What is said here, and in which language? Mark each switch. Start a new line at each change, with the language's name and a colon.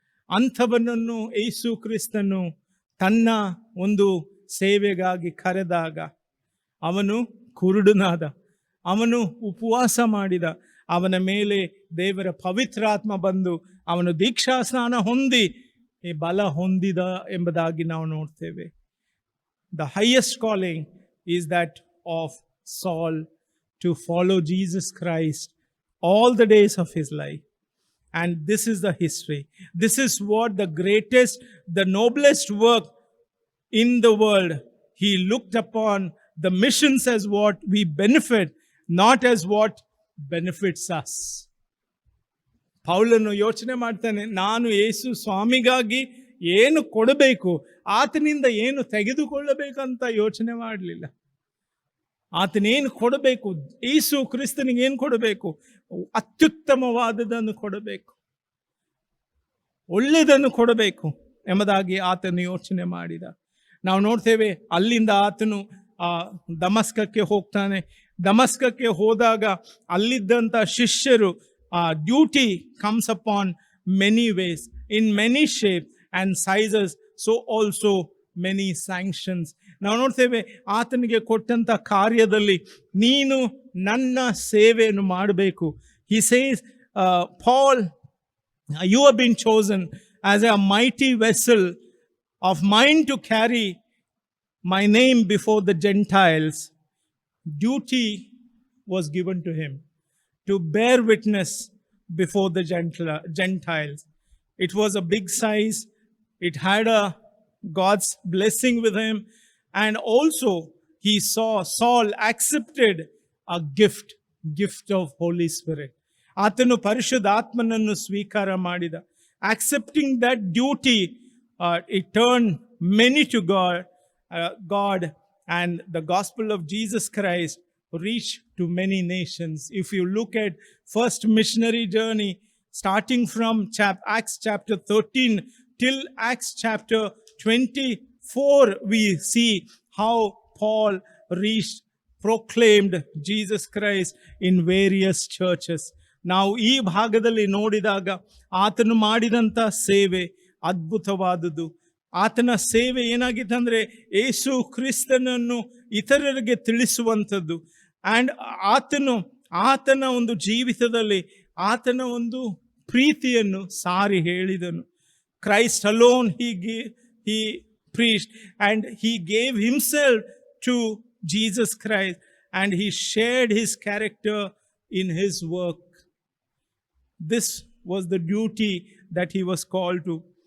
Kannada: ಅಂಥವನನ್ನು ಯೇಸು ಕ್ರಿಸ್ತನು ತನ್ನ ಒಂದು ಸೇವೆಗಾಗಿ ಕರೆದಾಗ ಅವನು ಕುರುಡನಾದ, ಅವನು ಉಪವಾಸ ಮಾಡಿದ, ಅವನ ಮೇಲೆ ದೇವರ ಪವಿತ್ರಾತ್ಮ ಬಂದು ಅವನು ದೀಕ್ಷಾ ಸ್ನಾನ ಹೊಂದಿ ಬಲ ಹೊಂದಿದ ಎಂಬುದಾಗಿ ನಾವು ನೋಡ್ತೇವೆ.
English: The highest calling is that of Saul to follow Jesus Christ all the days of his life. And this is the history. This is what the greatest, the noblest work in the world. He looked upon the missions as what we benefit, not as what benefits us.
Kannada: ಪೌಲನು ಯೋಚನೆ ಮಾಡ್ತಾನೆ, ನಾನು ಯೇಸು ಸ್ವಾಮಿಗಾಗಿ ಏನು ಕೊಡಬೇಕು, ಆತನಿಂದ ಏನು ತೆಗೆದುಕೊಳ್ಳಬೇಕಂತ ಯೋಚನೆ ಮಾಡಲಿಲ್ಲ. ಆತನೇನು ಕೊಡಬೇಕು, ಯೇಸು ಕ್ರಿಸ್ತನಿಗೆ ಏನು ಕೊಡಬೇಕು, ಅತ್ಯುತ್ತಮವಾದದನ್ನು ಕೊಡಬೇಕು, ಒಳ್ಳೆಯದನ್ನು ಕೊಡಬೇಕು ಎಂಬುದಾಗಿ ಆತನು ಯೋಚನೆ ಮಾಡಿದ. ನಾವು ನೋಡ್ತೇವೆ, ಅಲ್ಲಿಂದ ಆತನು ದಮಸ್ಕಕ್ಕೆ ಹೋಗ್ತಾನೆ. ದಮಸ್ಕಕ್ಕೆ ಹೋದಾಗ ಅಲ್ಲಿದ್ದಂಥ ಶಿಷ್ಯರು,
English: Duty comes upon many ways, in many shape and sizes, so also many sanctions.
Kannada: ನಾವು ನೋಡ್ತೇವೆ, ಆತನಿಗೆ ಕೊಟ್ಟಂಥ ಕಾರ್ಯದಲ್ಲಿ ನೀನು ನನ್ನ ಸೇವೆಯನ್ನು ಮಾಡಬೇಕು.
English: He says, Paul, you have been chosen as a mighty vessel of mine to carry my name before the Gentiles. Duty was given to him to bear witness before the Gentiles. It was a big size. It had God's blessing with him. And also he saw Saul accepted a gift of Holy Spirit.
Kannada: ಆತನು ಪರಿಶುದ್ಧಾತ್ಮನನ್ನು ಸ್ವೀಕಾರ ಮಾಡಿದ.
English: Accepting that duty, it turned many to God, and the gospel of Jesus Christ reached to many nations. If you look at first missionary journey, starting from Acts chapter 13 till Acts chapter 24, we see how Paul proclaimed Jesus Christ in various churches.
Kannada: ನಾವು ಈ ಭಾಗದಲ್ಲಿ ನೋಡಿದಾಗ ಆತನು ಮಾಡಿದಂಥ ಸೇವೆ ಅದ್ಭುತವಾದುದು. ಆತನ ಸೇವೆ ಏನಾಗಿತ್ತಂದರೆ ಯೇಸು ಕ್ರಿಸ್ತನನ್ನು ಇತರರಿಗೆ ತಿಳಿಸುವಂಥದ್ದು. ಆ್ಯಂಡ್ ಆತನ ಒಂದು ಜೀವಿತದಲ್ಲಿ ಆತನ ಒಂದು ಪ್ರೀತಿಯನ್ನು ಸಾರಿ ಹೇಳಿದನು.
English: Christ alone he preached, and he gave himself to Jesus Christ, and he shared his character in his work. This was the duty that he was called to.